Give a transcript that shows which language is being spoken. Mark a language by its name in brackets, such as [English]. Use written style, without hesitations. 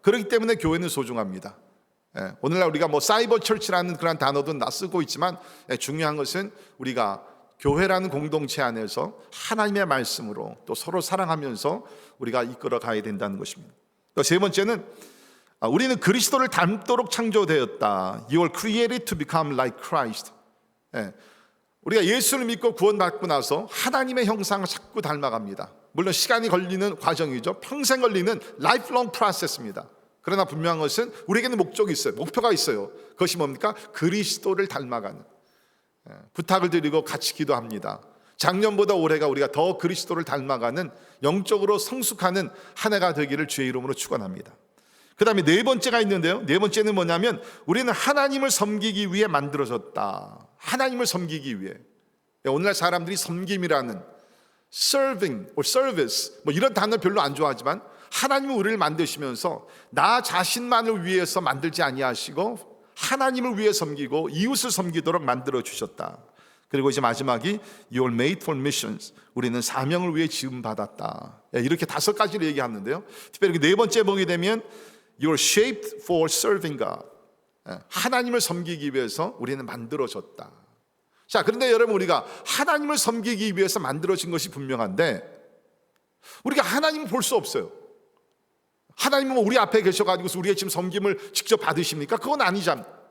[Korean] 그렇기 때문에 교회는 소중합니다. 오늘날 우리가 뭐 사이버 철치라는 그런 단어도 쓰고 있지만 중요한 것은 우리가 교회라는 공동체 안에서 하나님의 말씀으로 또 서로 사랑하면서 우리가 이끌어 가야 된다는 것입니다. 또 세 번째는 우리는 그리스도를 닮도록 창조되었다. [English] You are created to become like Christ. [Korean] 우리가 예수를 믿고 구원받고 나서 하나님의 형상을 자꾸 닮아갑니다. 물론 시간이 걸리는 과정이죠. 평생 걸리는 [English] lifelong process [Korean] 입니다. 그러나 분명한 것은 우리에게는 목적이 있어요. 목표가 있어요. 그것이 뭡니까? 그리스도를 닮아가는. 부탁을 드리고 같이 기도합니다. 작년보다 올해가 우리가 더 그리스도를 닮아가는 영적으로 성숙하는 한 해가 되기를 주의 이름으로 축원합니다. 그 다음에 네 번째가 있는데요. 네 번째는 뭐냐면 우리는 하나님을 섬기기 위해 만들어졌다. 하나님을 섬기기 위해. 오늘날 사람들이 섬김이라는 [English] serving or service [Korean] 뭐 이런 단어 별로 안 좋아하지만 하나님은 우리를 만드시면서 나 자신만을 위해서 만들지 아니하시고 하나님을 위해 섬기고 이웃을 섬기도록 만들어 주셨다. 그리고 이제 마지막이 [English] You are made for missions. [Korean] 우리는 사명을 위해 지음 받았다. 이렇게 5가지를 얘기하는데요. 특별히 네 번째 보게 되면 [English] You are shaped for serving God. [Korean] 하나님을 섬기기 위해서 우리는 만들어졌다. 자, 그런데 여러분, 우리가 하나님을 섬기기 위해서 만들어진 것이 분명한데 우리가 하나님을 볼 수 없어요. 하나님은 우리 앞에 계셔가지고 우리가 지금 섬김을 직접 받으십니까? 그건 아니잖아요.